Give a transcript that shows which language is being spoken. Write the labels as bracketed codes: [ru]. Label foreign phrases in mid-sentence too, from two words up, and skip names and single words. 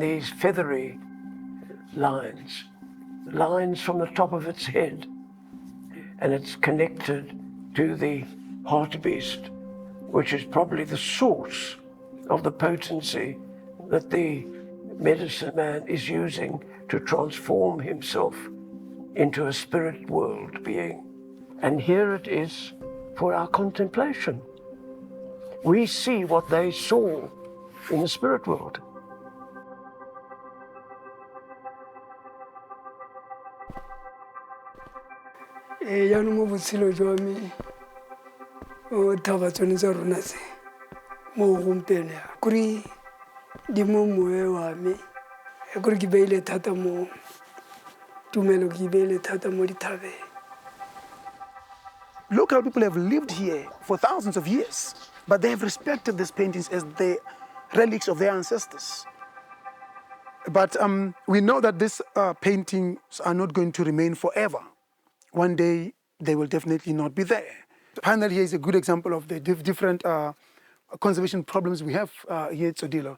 [en] these feathery lines from the top of its head, and it's connected to the heart beast, which is probably the source of the potency that the medicine man is using to transform himself into a spirit world being. And here it is for our contemplation. We see what they saw in the spirit world. [tn] Yaanong mo botshelo jwa me o thabatsong tsa rona tse mo gompieno ya kore di mo moe wa me kore ke beile thata mo tumelo ke beile thata mo dithabeng. [en] Local people have lived here for thousands of years, but they have respected these paintings as the relics of their ancestors. But we know that these paintings are not going to remain forever. One day, they will definitely not be there. The panel here is a good example of the different conservation problems we have here at Tsodilo.